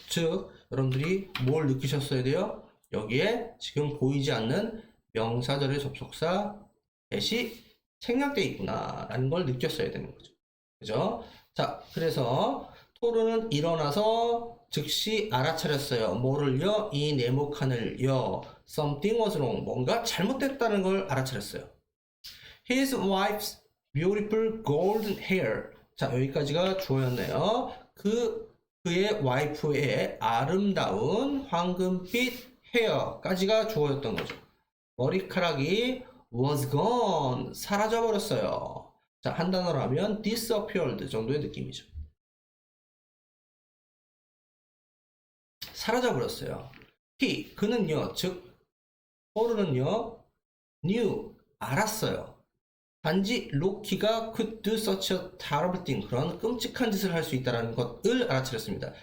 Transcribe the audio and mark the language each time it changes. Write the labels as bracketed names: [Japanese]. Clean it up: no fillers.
[Korean] 즉, 여러분들이 뭘 느끼셨어야 돼요? 여기에 지금 보이지 않는 명사절의 접속사 대시 생략되어 있구나 라는 걸 느꼈어야 되는 거죠. 그죠? 자, 그래서 토르는 일어나서 즉시 알아차렸어요. 뭐를요? 이 네모칸을요. [English] Something was wrong. [Korean] 뭔가 잘못됐다는 걸 알아차렸어요. [English] His wife's beautiful golden hair. [Korean] 자, 여기까지가 주어였네요. 그의 와이프의 아름다운 황금빛 헤어까지가 주어였던 거죠. 머리카락이 [English] was gone. [Korean] 사라져버렸어요. 자, 한 단어로 하면 disappeared 정도의 느낌이죠. 사라져버렸어요. 그는요, 즉, 토르는요, knew, 알았어요. 단지 로키가 [English] could do such a terrible thing, [Korean] 그런 끔찍한 짓을 할 수 있다는 것을 알아차렸습니다.